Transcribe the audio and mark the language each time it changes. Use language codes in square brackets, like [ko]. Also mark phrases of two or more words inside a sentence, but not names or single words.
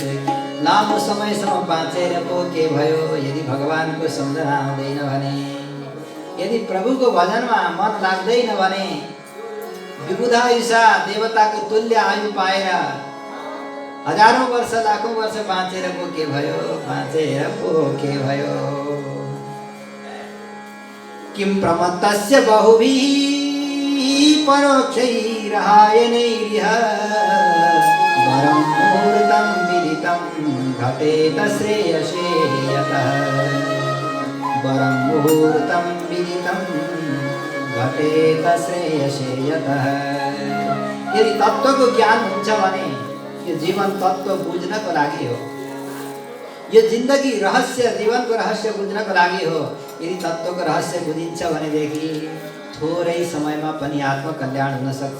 [ne] लामो समयसम्म बाँचेर पो के भयो यदि भगवानको सम्झना आउँदैन भने, यदि प्रभुको भजनमा मन लाग्दैन भने, विबुधायुषा देवताको तुल्य आयु पाएर हजारौं वर्ष लाखौं वर्ष बाँचेर पो के भयो, बाँचेर पो के भयो। [sa] किं प्रमत्तस्य बहुभिः परोक्षैरहायनैरिह वरं मुहूर्तं विदितं घटेत श्रेयसे यतः। वरं मुहूर्तं विदितं घटेत श्रेयसे यतः। [ne] यदि तत्त्वको ज्ञान हुन्छ भने यो जीवन तत्त्व बुझ्नको लागि हो। यो जिन्दगी रहस्य, जीवनको रहस्य बुझ्नको लागि हो। यदि तत्त्वको रहस्य बुझिन्छ भनेदेखि थोरै समयमा पनि आत्मकल्याण हुन सक्छ।